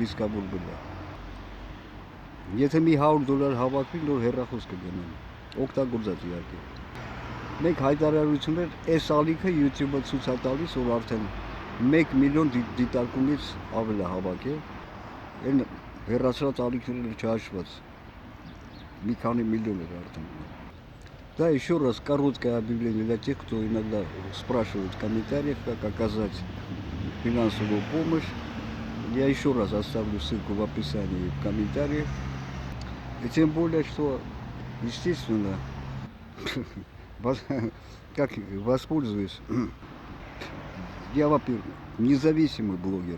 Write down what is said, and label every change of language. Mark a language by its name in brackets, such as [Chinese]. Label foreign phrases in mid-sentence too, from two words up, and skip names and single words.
[Armenian] դիսկավորվել է։ Եթե մի $100 հավաքվի, նոր հեռախոս կգնեմ, օգտագործած իհարկե։ Մեկ հայտարարություններ, այս ալիքը YouTube-ը ցույց է տալիս, որ արդեն 1 միլիոն դիտարկումից ավել է հավաքել, այն հեռացրած ալիքները չհաշված, մի քանի միլիոն էր արդեն։ [Russian] Да, еще раз короткое объявление для тех, кто иногда спрашивает в комментариях, как оказать финансовую помощь. Я еще раз оставлю ссылку в описании и в комментариях. И тем более, что, естественно, как воспользуюсь, я, во-первых, независимый блогер.